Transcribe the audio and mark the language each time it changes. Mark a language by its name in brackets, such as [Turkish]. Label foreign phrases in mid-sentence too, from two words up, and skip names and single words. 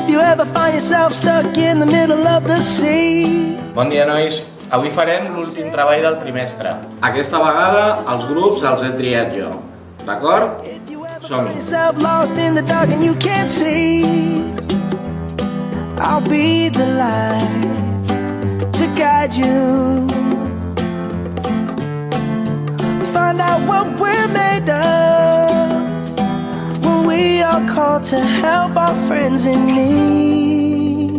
[English] ever find yourself stuck in the middle of the sea. [Catalan] Bon dia, nois. Avui farem l'últim treball del trimestre. Aquesta vegada els grups els he triat jo. D'acord? Som-hi. [English] Lost in the dark and you can't see. I'll be the light to guide you. Find out what we're made of when we are called to help our friends in need.